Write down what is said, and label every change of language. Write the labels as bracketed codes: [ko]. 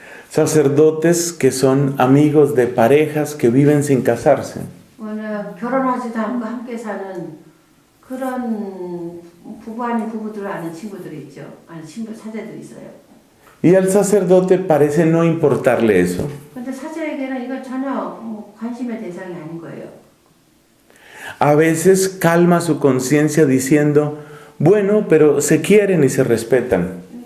[es] Sacerdotes que son amigos de parejas que viven sin casarse. [ko] 결혼하지도 않고 함께 사는 그런 부부 아닌 부부들을 아는 친구들이 있죠. 아는 사제들이 있어요. [es] Y al sacerdote parece no importarle eso. [ko] 근데 사제에게는 이건 전혀 관심의 대상이 아닌 거예요. [es] A veces calma su conciencia diciendo, bueno, pero se quieren y se respetan.